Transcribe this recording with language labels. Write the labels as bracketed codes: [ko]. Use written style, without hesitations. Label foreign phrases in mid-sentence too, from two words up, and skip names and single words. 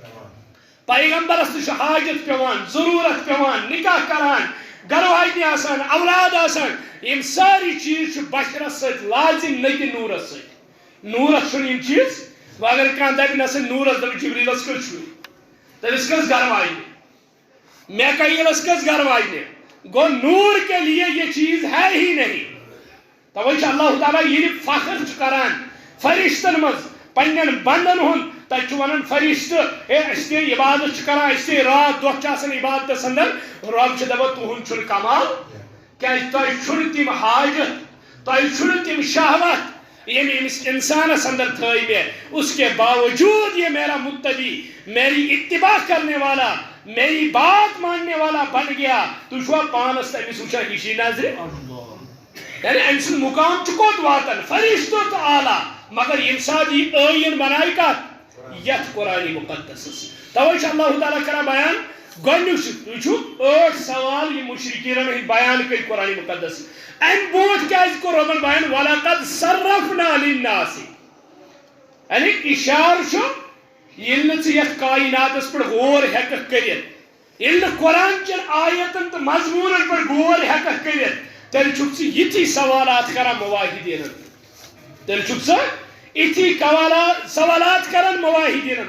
[ks] پیغمبرس تہ چھ حاجت پیوان ضرورت پیوان نکاح کران گھر واجنہِ آسان اولاد آسان یم ساری چیز چھ بشرس سۭتۍ لازم نہ کہ نورس سۭتۍ نورس چھُنہٕ یم چیز وۄنۍ اگر کانٛہہ دپہِ نسا نورس دپہِ جبریلس کٔژ چھُ تٔمِس کٔژ گھر واجنہِ میکائیلس کٔژ گھر واجنہِ گو [ur] نور کے لیے یہ چیز ہے ہی نہیں [ks] توے چھ اللہ تعالیٰ یہ فخر کران فرشتن مز پنن بندن ہند تتہ چھ ونان فرشتہ اے اس تہ عبادت کران اس تہ رات دۄہ چھ آسان عبادتس اندر رب چھ دپان تہند چھُنہٕ کمال کیازِ تۄہہِ چھُنہٕ تِم حاجت تۄہہِ چھُنہٕ تِم شہوت یم امس انسانس اندر تھٲے مےٚ [ur] اس کے باوجود یہ میرا متبی میری اتباع کرنے والا میری بات ماننے والا بن گیا [ks] تُہۍ چھُوا پانس تٔمِس وٕچھان ہِشی نظرِ یعنی ام سُنٛد مقام چھُ کوٚت واتان فرشتو تہٕ اعلیٰ مگر ییٚمہِ ساتہٕ یہِ ٲیٖن بنایہِ کتھ یتھ قرآنِ مقدسس توے چھُ اللہ تعالیٰ کران بیان گۄڈنیُک چھُ تُہۍ چھُو 8 سوال یِم مُشرکیٖنن ہٕنٛدۍ بیان کٔرۍ قرآنِ مقدس امہِ برونٛٹھ کیازِ کوٚر رۄبن بیان [ar] وَلَقَدْ صَرَّفْنَا لِلنَّاسِ [ks] یعنی اِشارٕ چھُ ییٚلہِ نہٕ ژٕ یتھ کائناتس پٮ۪ٹھ غور ہیٚککھ کٔرِتھ ییٚلہِ نہٕ قرآن چٮ۪ن آیتن تہٕ مضموٗنن پٮ۪ٹھ غور ہیٚککھ کٔرِتھ تیٚلہِ چھُکھ ژٕ یِتھی سوالات کران مواحدیٖنن تیٚلہِ چھُکھ ژٕ یِتھی سوالات کران مواحدیٖنن